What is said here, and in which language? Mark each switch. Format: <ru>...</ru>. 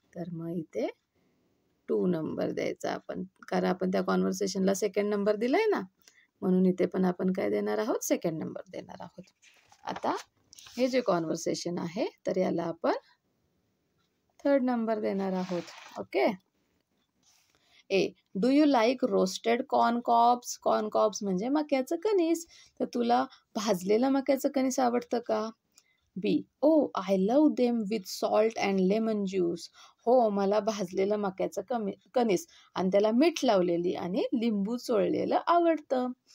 <mr>तर मग इथे 2 नंबर द्यायचा आपण, कारण आपण त्या कॉन्व्हर्सेशनला सेकंड नंबर दिलाय ना, म्हणून इथे पण आपण काय देणार आहोत, सेकंड नंबर देणार आहोत. आता हे जे कॉन्व्हर्सेशन आहे तर याला आपण थर्ड नंबर देणार आहोत. Okay.</mr> <en>A, do you like roasted corn cobs.</en> <mr>Corn Cobbs म्हणजे मक्याचं कणीस. तर तुला भाजलेलं मक्याचं कणीस आवडतं का.</mr> <en>B, oh I love them with salt and lemon juice.</en> <mr>हो, मला भाजलेलं मक्याचं कणीस आणि त्याला मीठ लावलेली आणि लिंबू चोळलेलं आवडतं.</mr>